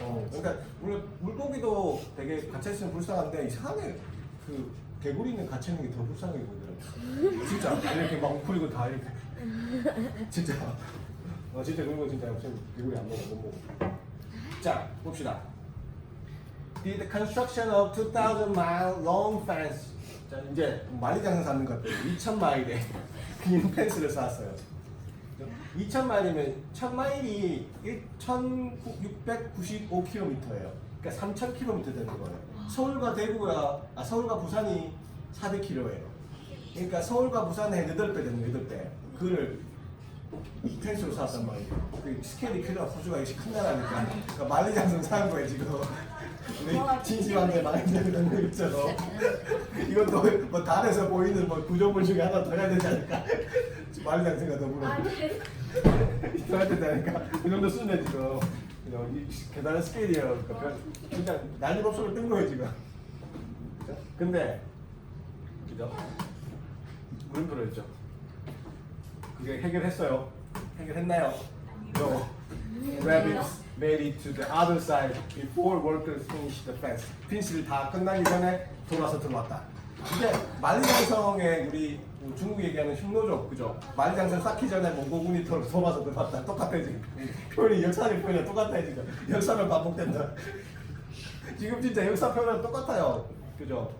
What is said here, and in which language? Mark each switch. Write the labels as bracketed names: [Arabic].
[Korean] 그러니까 물고기도 되게 갇혀 있으면 불쌍한데 이상하게 그 개구리는 갇혀 있는 게 더 불쌍해 보이더라고. 진짜 이렇게 막 웅크리고 다 이렇게. 진짜. 진짜 그런 거 진짜 선생님 개구리 안 먹어 못 먹어. 자 봅시다. [English] The construction of 2,000 mile long fence. [Korean] 자 이제 만리장성 쌓는 것 같아요. 2,000마일에 긴 펜스를 쌓았어요. 2,000마일이면 1,000마일이 1,695km예요. 그러니까 3,000km 되는 거예요. 서울과 부산이 400km예요. 그러니까 서울과 부산의 8배 되는 8배. 그걸 이 펜스로 쌓았단 말이에요. 그 스케일이 크죠. 호주가 역시 큰 나라니까. 그러니까 만리장성 쌓은 거예요 지금. 우리 진시황제 만리장성 거 있죠. 이것도 뭐 달에서 보이는 뭐 구조물 중에 하나 더 해야 되지 않을까? 만리장성과 더불어. 더 해야 된다니까. 그 정도 수준에 지금. 이 대단한 스케일이에요. 그러니까 그냥 난리법석을 뜬 거예요 지금. 그죠? 근데 그죠? 물음표를 했죠. 그게 해결했어요. 해결했나요? No. [English] Rabbits made it to the other side before workers finished the fence. [Korean] 핀스를 다 끝나기 전에 돌아서 들어왔다. 이게 만리장성에 우리 중국 얘기하는 흉노족 그죠? 만리장성 쌓기 전에 몽고군이 돌아서 들어왔다. 똑같아 지금. 표현이 역사적 표현이 똑같아 지금. 역사는 반복된다. 지금 진짜 역사 표현은 똑같아요. 그죠?